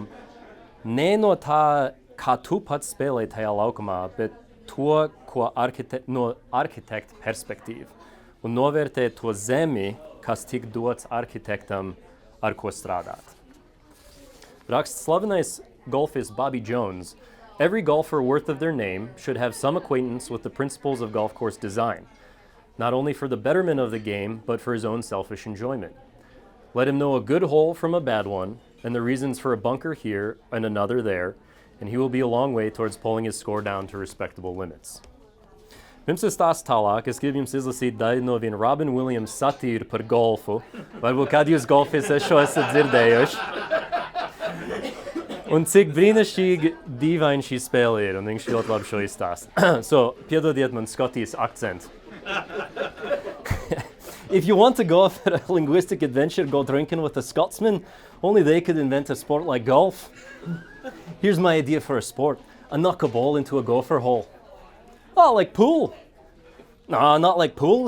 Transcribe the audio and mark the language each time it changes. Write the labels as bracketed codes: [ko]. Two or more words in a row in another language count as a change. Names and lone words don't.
[lv] Ne no tā, kā tu pats spēlēji tajā laukumā, bet to, ko no arhitekta perspektīva. Un novērtēt to zemi, kas tik dots arhitektam, ar ko strādāt. Raksts slavenais golfis Bobby Jones. [en] Every golfer worth of their name should have some acquaintance with the principles of golf course design. Not only for the betterment of the game, but for his own selfish enjoyment. Let him know a good hole from a bad one, and the reasons for a bunker here and another there, and he will be a long way towards pulling his score down to respectable limits. [lv] Pirms es stāstu tālāk, es gribu jums izlasīt daļu no viena Robin Williams satīru par golfu. Varbūt kādi jūs golfis šo esat dzirdējuši. Un cik brīnišķīgi dīvaini šī spēle ir, un viņš ļoti labi šo izstāsta. Piedodiet man Skotijas akcentu. [en] If you want to go off at a linguistic adventure, go drinking with a Scotsman. Only they could invent a sport like golf. Here's my idea for a sport. I knock a ball into a gopher hole. Oh, like pool. No, not like pool.